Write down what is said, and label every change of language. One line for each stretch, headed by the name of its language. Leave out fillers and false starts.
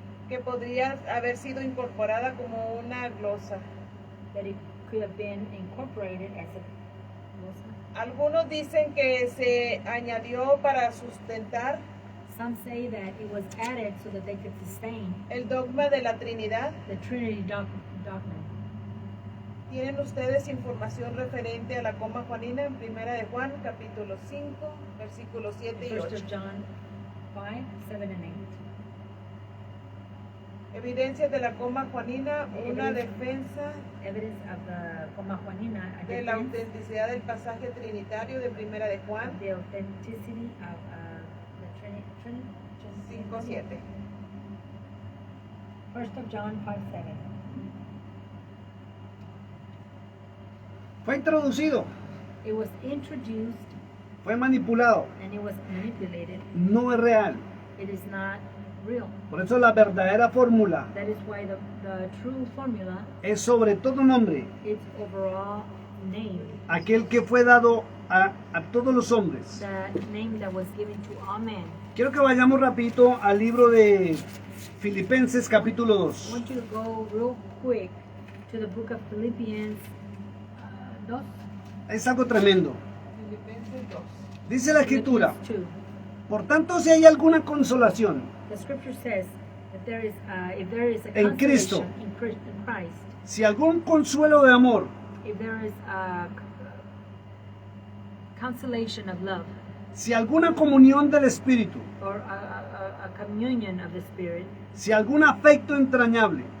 Spanish: que podría haber sido incorporada como una glosa.
English: that it could have been incorporated as
Spanish: Algunos dicen que se añadió para sustentar
English: Some say that it was added so that they could sustain
Spanish: el dogma de la Trinidad.
English: the Trinity doctrine.
Spanish: ¿Tienen ustedes información referente a la coma juanina en Primera de Juan, capítulo 5, versículos 7 y
English: 1
Spanish: 8?
English: John 5, 7 and 8.
Spanish: Evidencias de la coma juanina, una defensa
English: Evidence of the Coma Juanina, a
Spanish: de la
English: defense
Spanish: autenticidad del pasaje trinitario de Primera de Juan
English: of the authenticity of the Trinity.
Spanish: 5:7.
English: 1 John 5, 7.
Spanish: Fue introducido,
English: It was introduced
Spanish: fue manipulado,
English: and it was manipulated.
Spanish: no es real.
English: It is not real.
Spanish: Por eso la verdadera fórmula
English: That is why the true formula,
Spanish: es sobre todo nombre,
English: its overall name,
Spanish: aquel que fue dado a todos los hombres.
English: the name that was given to all men.
Spanish: Quiero que vayamos rapidito al libro de Filipenses capítulo
English: I
Spanish: 2.
English: want you to go real quick to the book of Philippians 2.
Spanish: Es algo tremendo. Filipenses 2. Dice la escritura,
English: Philippians 2.
Spanish: por tanto si hay alguna consolación
English: The scripture says that there is, if there is a
Spanish: En Cristo.
English: consolation in Christ,
Spanish: si algún consuelo de amor,
English: if there is a consolation of love,
Spanish: si alguna comunión del Espíritu,
English: or a communion of the Spirit,
Spanish: si algún afecto entrañable,